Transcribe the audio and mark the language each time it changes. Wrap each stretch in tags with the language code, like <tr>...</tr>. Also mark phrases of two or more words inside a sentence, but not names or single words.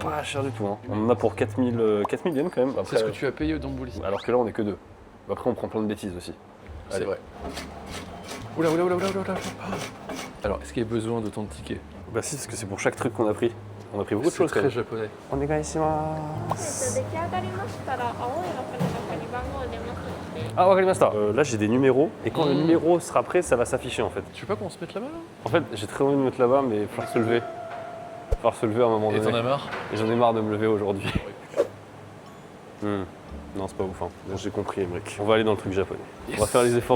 <fr>Pas cher du tout, hein. On en a pour 4000 yens quand même. C'est ce que tu as payé au Dambouli. Alors que là, on est que deux. Après, on prend plein de bêtises aussi. C'est Allez. vrai. Oula, oula, oula, oula, oula. Alors, est-ce qu'il y a besoin de ton ticket? Bah si, parce que c'est pour chaque truc qu'on a pris. On a pris beaucoup de C'est choses quand très même. japonais. On est ici.</fr> <ja>出来上がりましたら青い箱の中に番号を入れますので</ja> <fr>Ah, wakarimashita. Là, j'ai des numéros. Et quand le numéro sera prêt, ça va s'afficher en fait. Tu veux pas qu'on se mette là-bas là? En fait, j'ai très envie de me mettre là-bas, mais il va falloir se lever. Il va falloir se lever à un moment Et donné. t'en as marre? Et j'en ai marre de me lever aujourd'hui. Non, c'est pas ouf. Hein. J'ai compris, mec. On va aller dans le truc japonais. On va faire les efforts</fr>